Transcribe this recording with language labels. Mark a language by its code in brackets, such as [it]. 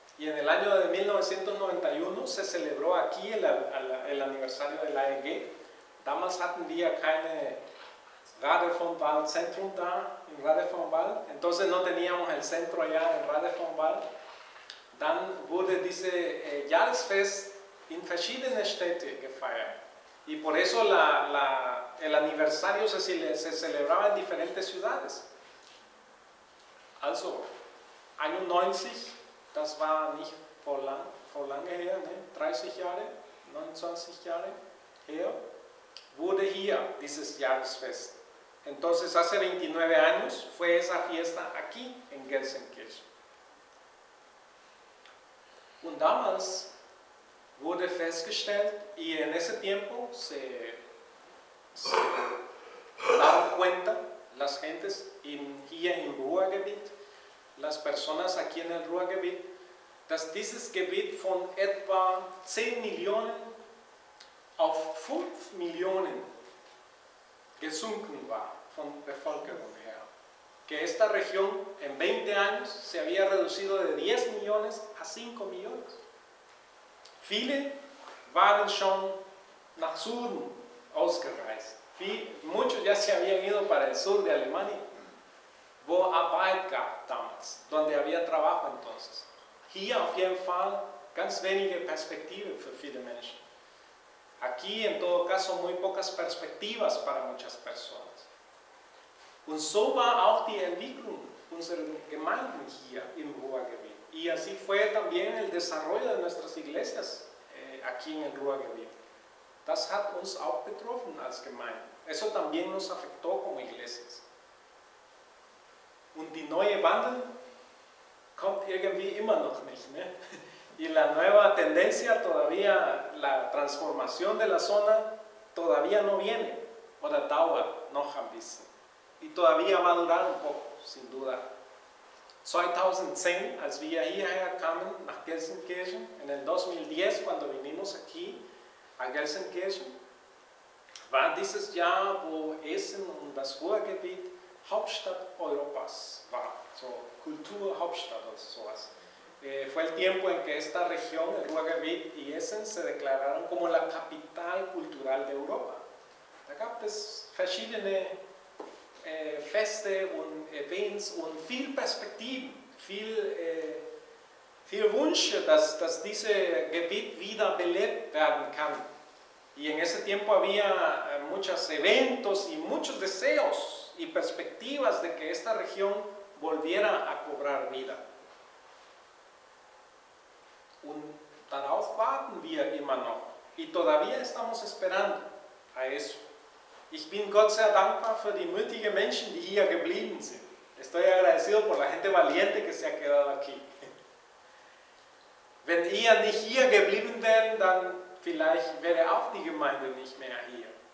[es] Y en el año de 1991 se celebró aquí el aniversario de la EG. [de] Damals hatten wir keine Radevormwald-Zentrum da, in Radevormwald. [es] Entonces no teníamos el centro allá en Radevormwald. [de] Dann wurde dieses Jahresfest in verschiedene Städte gefeiert. [es] Y por eso el aniversario se celebraba en diferentes ciudades. [de] Also, 91, das war nicht vor lange her, ne? 30 Jahre, 29 Jahre her, wurde hier dieses Jahresfest. [es] Entonces, hace 29 años fue esa fiesta aquí en Gelsenkirchen. [de] Und damals wurde festgestellt, [es] y en ese tiempo se daban cuenta las gentes [de] hier im Ruhrgebiet, [es] las personas aquí en el Ruhrgebiet, [de] dass dieses Gebiet von etwa 10 Millionen auf 5 Millionen gesunken war von Bevölkerung her. [es] Que esta región en 20 años se había reducido de 10 millones a 5 millones. [de] Viele waren schon nach Süden ausgereist. [es] Muchos ya se habían ido para el sur de Alemania, [de] wo Arbeit gab damals, [es] donde había trabajo entonces. [de] Hier auf jeden Fall ganz wenige Perspektive für viele Menschen. [es] Aquí en todo caso muy pocas perspectivas para muchas personas. [de] Und so war auch die Entwicklung unserer Gemeinden hier im Ruhrgebiet. [es] Y así fue también el desarrollo de nuestras iglesias aquí en el Ruhrgebiet. [de] Das hat uns auch betroffen als Gemeinde. [es] Eso también nos afectó como iglesias. [de] Und die neue Wandel kommt irgendwie immer noch nicht, ne? [es] Y la nueva tendencia todavía, la transformación de la zona todavía no viene, [de] oder dauert noch ein bisschen. [es] Y todavía va a durar un poco, sin duda. [de] 2010, als wir hierher kamen, nach Gelsenkirchen, [es] en el 2010, cuando vinimos aquí a Gelsenkirchen, [de] war dieses Jahr, wo Essen und das Ruhrgebiet Hauptstadt Europas war, so Kulturhauptstadt oder sowas. [es] Fue el tiempo en que esta región, el Ruhrgebiet y Essen, se declararon como la capital cultural de Europa. [de] Da gab es verschiedene Feste und Events und viel Perspektiven viel Wünsche, dass dieses Gebiet wieder belebt werden kann. [es] Y en ese tiempo había muchos eventos y muchos deseos y perspectivas de que esta región volviera a cobrar vida. [de] Und darauf warten wir immer noch. [es] Y todavía estamos esperando a eso. [de] Ich bin Gott sehr dankbar für die mutigen Menschen, die hier geblieben sind. [es] Estoy agradecido por la gente valiente que se ha quedado aquí. [de] Wenn ihr nicht hier geblieben wären, dann vielleicht wäre auch die Gemeinde nicht mehr hier.